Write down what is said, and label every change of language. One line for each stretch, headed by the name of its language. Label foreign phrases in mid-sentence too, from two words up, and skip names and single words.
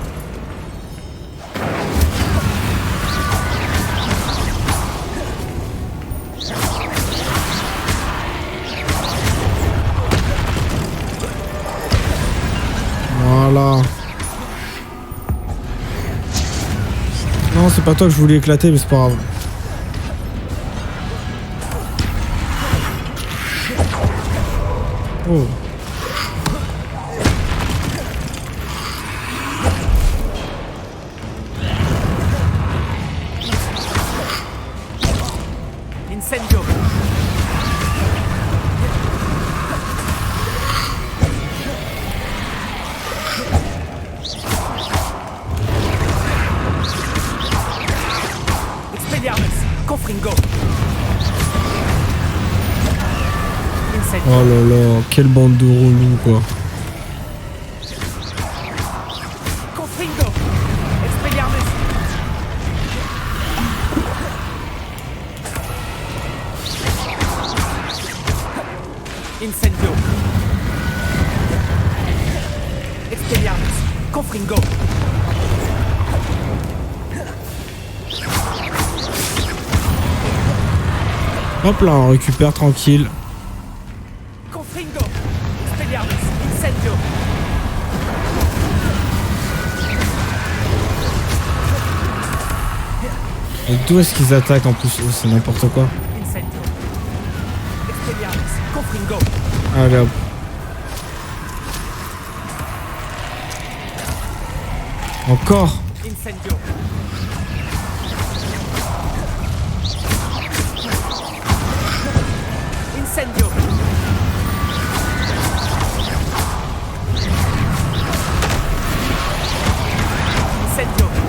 French: Voilà. Non, c'est pas toi que je voulais éclater, mais c'est pas grave. Oh. Incendio. Expelliarmus. Confringo. Incendio. Oh là là, quelle bande de relous quoi. Confringo. Expelliarmus. Incendio. Expelliarmus. Confringo. Hop là, on récupère tranquille. Confringo. Expelliarmus. Incendio. Et d'où est-ce qu'ils attaquent en plus? Oh, c'est n'importe quoi. Incendio. Expelliarmus. Confringo. Allez hop. Encore. Incendio. Incendio. Incendio.